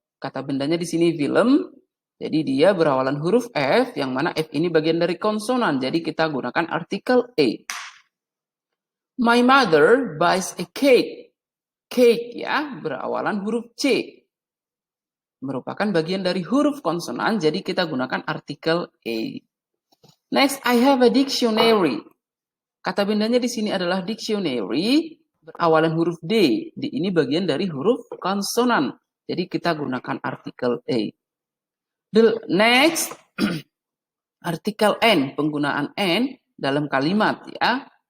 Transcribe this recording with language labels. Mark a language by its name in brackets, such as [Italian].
[Indonesian] Kata bendanya di sini film. Jadi dia berawalan huruf F, yang mana F ini bagian dari konsonan. Jadi kita gunakan artikel E. [English] My mother buys a cake. [Indonesian] Cake ya, berawalan huruf C. Merupakan bagian dari huruf konsonan, jadi kita gunakan artikel E. [English] Next, I have a dictionary. [Indonesian] Kata bendanya di sini adalah dictionary, berawalan huruf D. D ini bagian dari huruf konsonan. Jadi kita gunakan artikel E. The next, artikel N, penggunaan N dalam kalimat ya.